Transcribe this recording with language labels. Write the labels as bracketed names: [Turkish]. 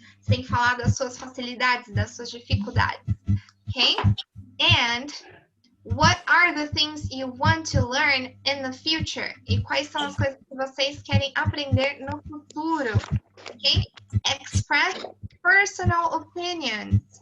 [Portuguese] Você tem que falar das suas facilidades, das suas dificuldades. [English] Okay? And what are the things you want to learn in the future? [Portuguese] E quais são as coisas que vocês querem aprender no futuro? Okay? [English] Express personal opinions.